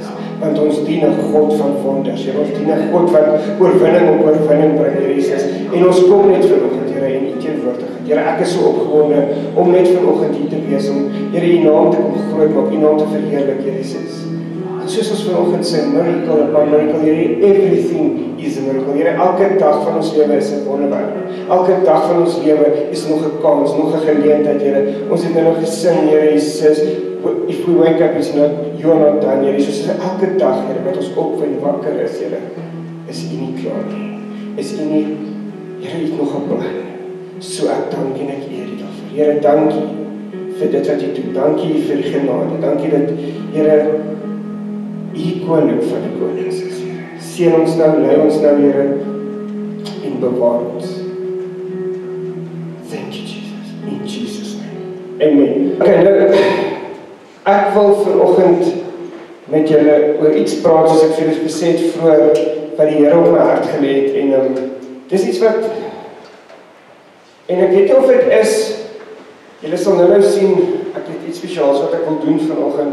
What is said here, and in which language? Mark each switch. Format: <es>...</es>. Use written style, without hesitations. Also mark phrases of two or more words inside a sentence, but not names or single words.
<af>Want ons dien 'n God van wonders, Here, ons dien 'n God wat oorwinning op oorwinning bring, Here Jesus. En ons kom net vanoggend, Here, in U teenwoordigheid. Here, ek is so opgewonde om net vanoggend hier te wees, om, Here, U naam te kom groot maak, U naam te verheerlik, Here Jesus. Soos ons vanoggend sê,</af> <en>miracle upon miracle, Here, everything is a miracle.</en> <af>Here, elke dag van ons lewe is 'n wonderwerk. Elke dag van ons lewe is nog 'n kans, nog 'n geleentheid, Here. Ons het nou gesing, Here Jesus,</af> <en>if we wake up, it's not, you are not done,</en> <af>Here Jesus. Elke dag, Here, wat ons op en wakker is, Here, is U nie klaar nie. Is U nie, Here, U het nog 'n plan. So ek dank en ek eer U daarvoor. Here, dankie vir dit wat U doen. Dankie vir die genade. Dankie dat, Here, U koning van die konings is, Here. Seën ons nou, lei ons nou, Here, en bewaar ons.</af> <en>Thank you, Jesus. In Jesus' name. Amen.</en> <af>Okay, nou, ek wil vanoggend met julle oor iets praat, soos ek vir julle gesê het vroeër, wat die Here op my hart gelê het, en dis iets wat, en ek weet nie of dit is, julle sal nou sien, ek het iets spesiaals wat ek wil doen vanoggend.</af>